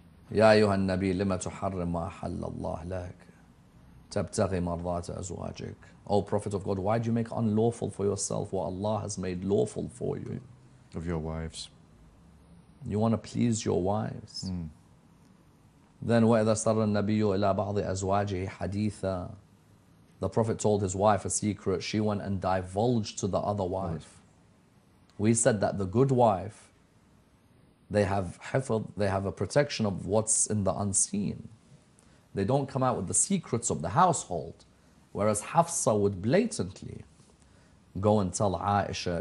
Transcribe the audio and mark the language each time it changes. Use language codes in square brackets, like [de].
[ar] يا أيها النبي لما تحرم ما أحل الله لك تبتغي مرضات أزواجك. [en] O Prophet of God, why do you make unlawful for yourself what Allah has made lawful for you? Of your wives. You want to please your wives. Then [ar] وَإِذَا سَرَّ النَّبِيُّ إِلَى بَعْضِ أَزْوَاجِهِ حَدِيثًا. [en] The Prophet told his wife a secret. She went and divulged to the other wife. We said that the good wife, they have hifd, they have a protection of what's in the unseen. They don't come out with the secrets of the household. Whereas Hafsa would blatantly go and tell Aisha.